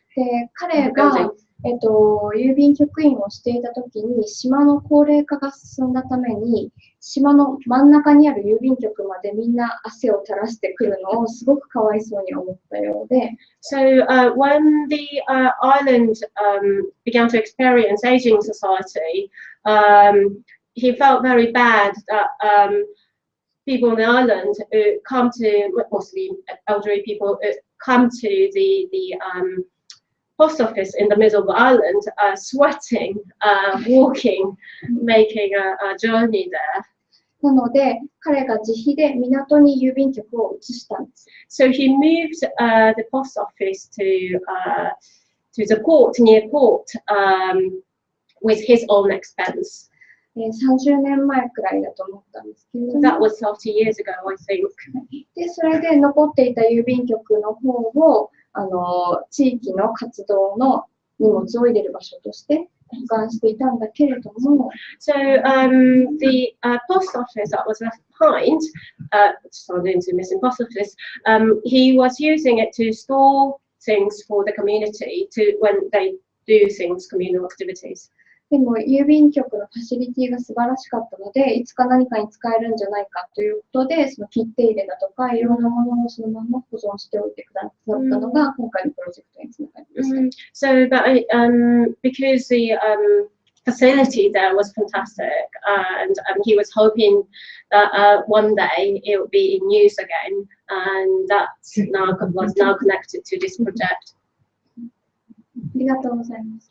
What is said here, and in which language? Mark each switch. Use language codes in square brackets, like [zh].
[ja] で、彼が郵便局員をしていたときに島の高齢化が進んだために島の真ん中にある郵便局までみんな汗を垂らしてくるのをすごくかわいそうに思ったようで。 [en] So when the island began to experience aging society, he felt very bad that people on the island come to, mostly elderly people, come to the post office in the middle of the island, sweating, walking, making a journey there. [ja] なので、彼が自費で港に郵便局を移したんです。 [en] So he moved the post office to the port, near port, with his own expense. [ja] 30年前くらいだと思ったんですけれども。 [en] That was 30 years ago, I think. [ja] で、それで残っていた郵便局の方を地域の活動の荷物を入れる場所として保管していたんだけれども。 [en] So the post office that was left behind, turned into missing post office, he was using it to store things for the community when they do things, communal activities. [ja] でも郵便局のファシリティが素晴らしかったので、いつか何かに使えるんじゃないかということで、その切手入れだとか、いろんなものをそのまま保存しておいてくださったのが、今回のプロジェクトにつながりました。 [en] So that because the facility there was fantastic, and he was hoping that one day it would be in use again, and that was now connected to this project. [ja] りがとうございます。